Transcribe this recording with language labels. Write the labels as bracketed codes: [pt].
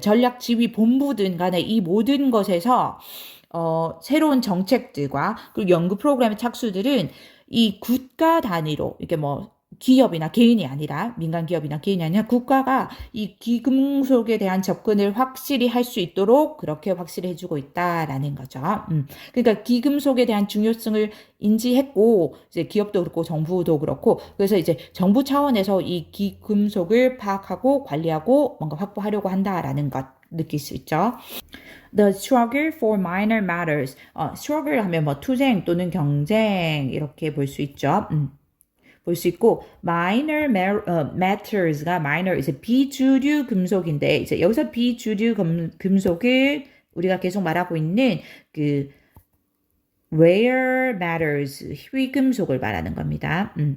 [ko] 전략 지휘 본부든 간에 이 모든 것에서 새로운 정책들과 그리고 연구 프로그램의 착수들은 이 국가 단위로 이게 뭐 기업이나 개인이 아니라 민간 기업이나 개인이 아니라 국가가 이 기금속에 대한 접근을 확실히 할 수 있도록 그렇게 확실히 해주고 있다라는 거죠. 그러니까 기금속에 대한 중요성을 인지했고 이제 기업도 그렇고 정부도 그렇고 그래서 이제 정부 차원에서 이 기금속을 파악하고 관리하고 뭔가 확보하려고 한다라는 것 느낄 수 있죠. [en] The struggle for minor matters. [ko] struggle 하면 뭐 투쟁 또는 경쟁 이렇게 볼 수 있죠. 볼 수 있고 minor matters가 minor 이제 비주류 금속인데 이제 여기서 비주류 금속을 우리가 계속 말하고 있는 그 [en] rare matters [ko] 희귀금속을 말하는 겁니다.